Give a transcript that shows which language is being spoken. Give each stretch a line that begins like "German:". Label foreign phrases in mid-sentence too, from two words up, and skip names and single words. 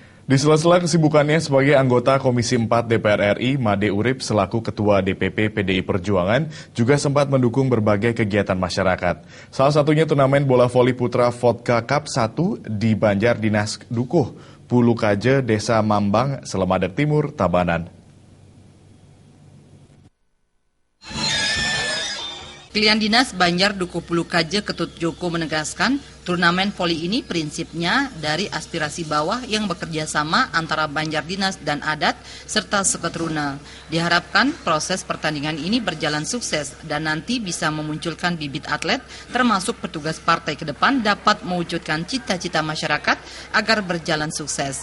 Indonesian: Di sela-sela kesibukannya sebagai anggota Komisi 4 DPR RI, Made Urip selaku Ketua DPP PDI Perjuangan juga sempat mendukung berbagai kegiatan masyarakat. Salah satunya turnamen bola voli putra Vodka Cup 1 di Banjar Dinas Dukuh, Pulukaje, Desa Mambang, Selemadeg Timur, Tabanan. Pilihan Dinas Banjar Dukuh Pulukaje Ketut Joko menegaskan, turnamen voli ini prinsipnya dari aspirasi bawah yang bekerja sama antara Banjar Dinas dan adat serta seketruna. Diharapkan proses pertandingan ini berjalan sukses dan nanti bisa memunculkan bibit atlet termasuk petugas partai ke depan dapat mewujudkan cita-cita masyarakat agar berjalan sukses.